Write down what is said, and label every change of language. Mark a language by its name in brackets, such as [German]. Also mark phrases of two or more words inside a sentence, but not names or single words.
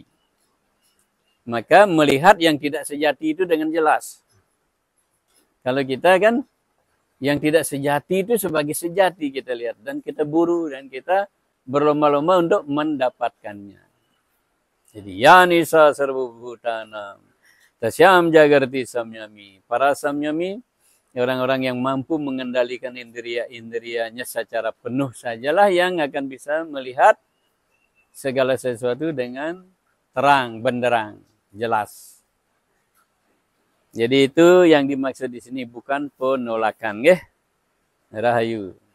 [Indonesian] Maka melihat yang tidak sejati itu dengan jelas. Kalau kita kan yang tidak sejati itu sebagai sejati kita lihat. Dan kita buru dan kita berlomba-lomba untuk mendapatkannya. [Sanskrit] Jadi ya nisa sarva bhutanam tasyam jagarti samyami. [Indonesian] Para samyami, orang-orang yang mampu mengendalikan indria-indrianya secara penuh sajalah yang akan bisa melihat segala sesuatu dengan terang, benderang, jelas. Jadi itu yang dimaksud di sini, bukan penolakan, nggih.